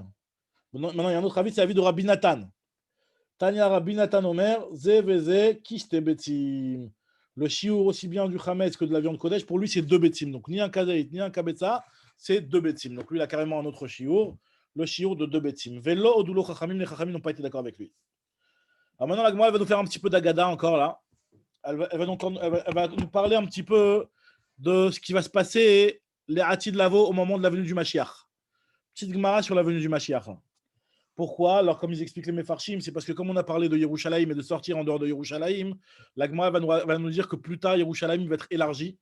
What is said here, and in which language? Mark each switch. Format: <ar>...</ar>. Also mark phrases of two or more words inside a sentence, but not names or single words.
<fr>Maintenant, il y a un autre avis, c'est l'avis de Rabbi Nathan.</fr> <he>תניא רבי נתן אומר, זה וזה כשתי ביצים.</he> <fr>Le shiur aussi bien du Chametz que de la viande Kodesh, pour lui, c'est 2 betim. Donc, ni un Kazaït, ni un Kabetza, c'est 2 betim. Donc, lui, il a carrément un autre shiur. Le shiur de 2 betim.</fr> <he>ולא הודו לו חכמים,</he> <fr>les chachamim n'ont pas été d'accord avec lui. Alors maintenant, la Gemara, elle va nous faire un petit peu d'agada encore là. Elle va nous parler un petit peu de ce qui va se passer les</fr> <he>לעתיד לבוא</he> <fr>au moment de la venue du Mashiach. Petite Gemara sur la venue du Mashiach. Pourquoi? Alors, comme ils expliquent les Mefarshim, c'est parce que comme on a parlé de Yerushalayim et de sortir en dehors de Yerushalayim, la Gemara va nous dire que plus tard, Yerushalayim va être élargi.</fr>